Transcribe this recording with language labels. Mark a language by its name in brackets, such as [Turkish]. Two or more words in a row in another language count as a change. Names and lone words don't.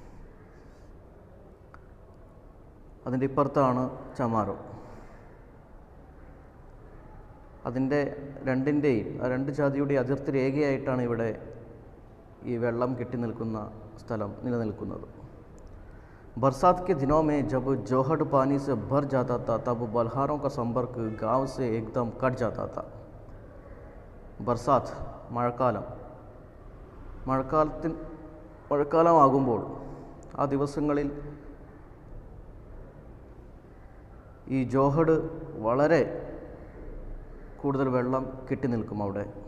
[Malayalam] അതിൻ്റെ ഇപ്പുറത്താണ് ചമാരോ. അതിൻ്റെ രണ്ട് ജാതിയുടെ അതിർത്തി രേഖയായിട്ടാണ് ഇവിടെ ഈ വെള്ളം കെട്ടി നിൽക്കുന്ന സ്ഥലം നിലനിൽക്കുന്നത്. [Hindi] बरसात के दिनों में जब जोहड़ पानी से भर जाता था तब बल्हारों का संपर्क गांव से एकदम कट जाता था. [Malayalam] ബർസാത്ത് മഴക്കാലമാകുമ്പോൾ ആ ദിവസങ്ങളിൽ ഈ ജോഹഡ് വളരെ കൂടുതൽ വെള്ളം കെട്ടി നിൽക്കും അവിടെ.